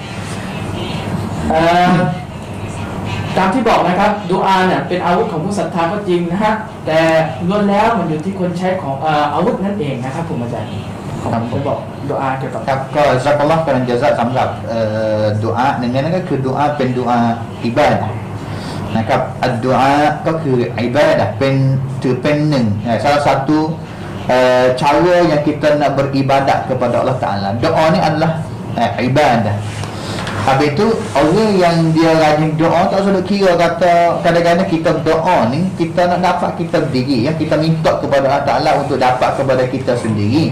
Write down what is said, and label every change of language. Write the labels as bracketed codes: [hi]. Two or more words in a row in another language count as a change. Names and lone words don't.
[th] ตามที่บอกนะครับดุอาเนี่ยเป็นอาวุธของผู้ศรัทธาก็จริงนะฮะแต่ล้วนแล้วมันอยู่ที่คนใช้ของอาวุธนั่นเองนะครับผมอาจารย์ผมจะบอกดุอาเกี่ยวกับ ครับก็ซักอัลลอฮ์เป็นจะสำหรับดุอาหนึ่งในนั้นก็คือดุอาเป็นดุอาอิบาดะห์นะครับอัดดุอาก็คืออิบาดะห์เป็นถือเป็นหนึ่ง [ms] salah satu cara yang kita nak beribadat kepada Allah Ta'ala. Doa ni adalah ibadah. Habis tu orang yang dia rajin doa tak usah kira kata kadang-kadang kita doa ni kita nak dapat kita berdiri ya, kita minta kepada Allah Ta'ala untuk dapat kepada kita sendiri.